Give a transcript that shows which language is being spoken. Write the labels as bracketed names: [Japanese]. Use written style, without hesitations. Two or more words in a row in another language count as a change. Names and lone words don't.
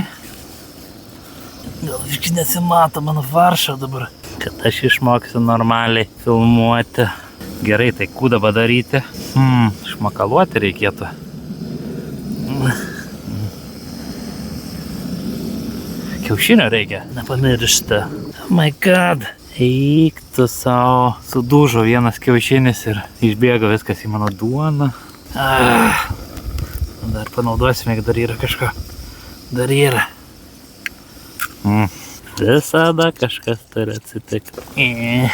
[Lithuanian] Gal biškį nesimato mano faršą dabar. Kad aš išmoksiu normaliai filmuoti. Gerai, tai kūdą padaryti. Išmakaluoti reikėtų. Kiaušinio reikia, nepamiršta. [English] Oh my god. [Lithuanian] Eik tu savo. Sudužo vienas kiaušinis ir išbėgo viskas į mano duoną. Dar panaudosime, kad dar yra kažko. Dar yra. Visada kažkas turi atsitikti.